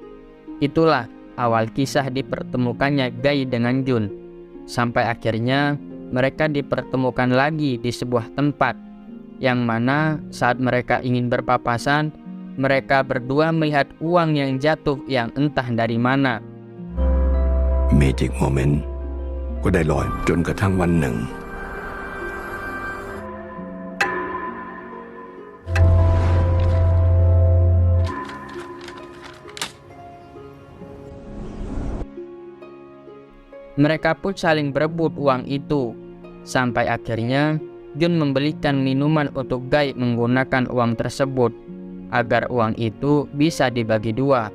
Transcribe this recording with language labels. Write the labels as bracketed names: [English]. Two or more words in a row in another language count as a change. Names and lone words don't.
[Indonesian] Itulah awal kisah dipertemukannya Guy dengan Jun. Sampai akhirnya mereka dipertemukan lagi di sebuah tempat, yang mana saat mereka ingin berpapasan, mereka berdua melihat uang yang jatuh yang entah dari mana. [English] Magic moment [Thai] ก็ได้ลอยจนกระทั่งวันหนึ่ง [Indonesian] Mereka pun saling berebut uang itu, sampai akhirnya Jun membelikan minuman untuk Guy menggunakan uang tersebut, agar uang itu bisa dibagi 2.